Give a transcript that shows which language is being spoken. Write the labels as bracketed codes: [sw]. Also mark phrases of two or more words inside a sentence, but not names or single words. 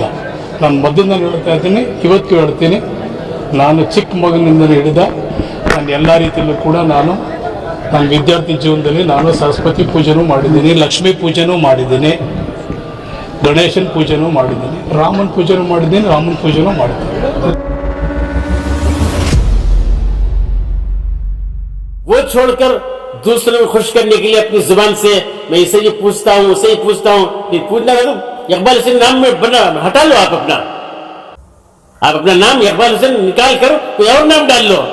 [kn] ನಾನು ಮೊದಲಿಂದ ಹೇಳ್ತಾ ಇದ್ದೀನಿ, ಇವತ್ತು ಹೇಳ್ತೀನಿ. ನಾನು ಚಿಕ್ಕ ಮಗನಿಂದ ಹಿಡಿದ ನಾನು ಎಲ್ಲ ರೀತಿಯಲ್ಲೂ ಕೂಡ ನನ್ನ ವಿದ್ಯಾರ್ಥಿ ಜೀವನದಲ್ಲಿ ನಾನು ಸರಸ್ವತಿ ಪೂಜೆನೂ ಮಾಡಿದ್ದೀನಿ, ಲಕ್ಷ್ಮೀ ಪೂಜೆನೂ ಮಾಡಿದ್ದೀನಿ, ಗಣೇಶನ ಪೂಜೆನೂ ಮಾಡಿದ್ದೀನಿ, ರಾಮನ ಪೂಜೆನೂ ಮಾಡಿದ್ದೀನಿ. [hi] वो छोड़कर दूसरों को खुश करने के लिए अपनी जुबान से मैं इसे ये पूछता हूँ, उसे ही पूछता हूँ, फिर पूछना है तो इकबाल हुसैन नाम में बना हटा लो। आप अपना नाम इकबाल हुसैन निकाल कर कोई और नाम डाल लो।